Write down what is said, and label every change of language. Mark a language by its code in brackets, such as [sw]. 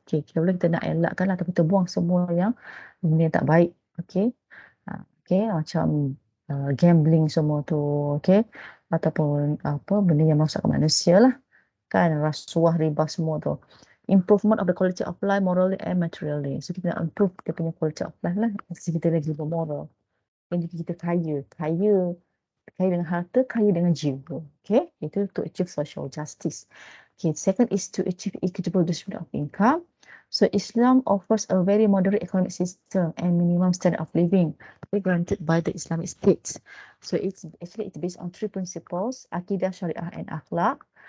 [ms] Okay, kalau kita nak elakkan lah, tapi kita buang semua yang benda tak baik. Okay, okay, macam gambling semua tu, okay, ataupun apa benda yang merosakkan manusia lah, kan, rasuah, riba semua tu. [en] Improvement of the quality of life morally and materially. [ms] So kita nak improve kita punya [en] quality of life [ms] lah, kita lagi bermoral. Dan juga kita kaya dengan harta, kaya dengan jiwa. [en] Okay, [ms] itu [en] to achieve social justice. Okay, second is to achieve equitable distribution of income. So Islam offers a very moderate economic system and minimum standard of living granted by the Islamic states. So it's based on 3 principles: akidah, syariah and akhlak.